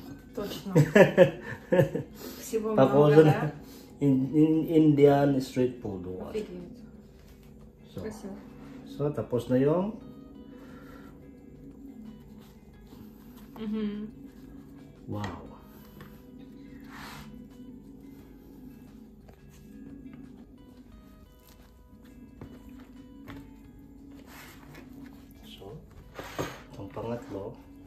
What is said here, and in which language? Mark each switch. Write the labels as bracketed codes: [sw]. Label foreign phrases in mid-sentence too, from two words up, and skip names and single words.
[ru] Точно. [tl] Pakusa na [en] Indian street food. [ru] Офигеть. Спасибо. [tl] So, tapos na yung wow. So, itong pangatlo.